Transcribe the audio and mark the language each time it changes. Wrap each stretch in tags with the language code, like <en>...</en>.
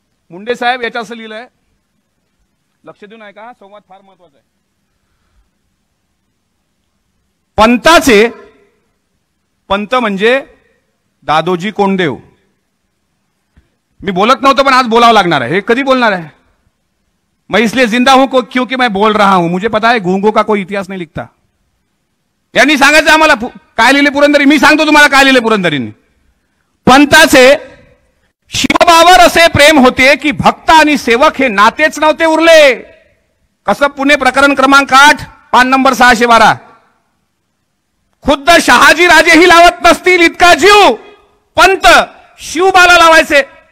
<mr>मुंडे साहेब याच्या असं लिहिलंय, लक्ष देऊन ऐका, संवाद फार महत्वाचा आहे. पंताचे, पंत म्हणजे दादोजी कोंडदेव. मी बोलत नव्हतं पण आज बोलावं लागणार आहे. हे कधी बोलणार आहे?</mr> <hi>मैं इसलिए जिंदा हूं क्योंकि मैं बोल रहा हूं. मुझे पता है गूंगों का कोई इतिहास नहीं लिखता.</hi> <mr>यांनी सांगायचं आम्हाला काय लिहिले पुरंदरी. मी सांगतो तुम्हाला काय लिहिले पुरंदरींनी. पंताचे शिवबावर असे प्रेम होते की भक्त आणि सेवक हे नातेच नव्हते उरले. कसं? पुणे प्रकरण क्रमांक 8 पान नंबर 612. खुद्द शहाजी राजेही लावत नसतील इतका जीव पंत शिवबाला लावायचे.</mr>